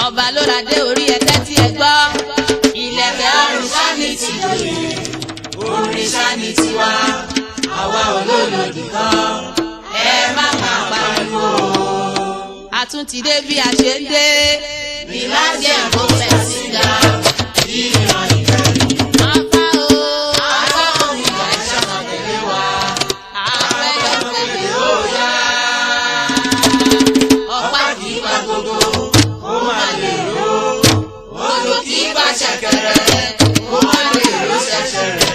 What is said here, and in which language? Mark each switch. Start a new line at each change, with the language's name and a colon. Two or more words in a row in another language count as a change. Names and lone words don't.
Yoruba: ló ra dé orí ẹ̀tẹ́ tí ẹ gbọ́. Ìlẹ̀kẹ̀ ọrùn sáni ti lòye, orin sáni tiwa, àwa olólòdì kan, ẹ má máa pariwo. A tún ti dé bí a ṣe ń dé.
English: Relax and go and sit down.
Yoruba: Ìran ìbẹ̀rù. Apá o. Apá omi ìgbà ìṣọ̀nà tẹ̀lé wa. Àfẹ́lẹ́ Tẹ̀lé ó yá. Ọ̀pá kì í pa gbogbo, ó máa lè ró. Odò kì í pa ṣẹ̀kẹ̀rẹ̀, ó máa lè ró ṣẹ̀ṣẹ̀rẹ̀.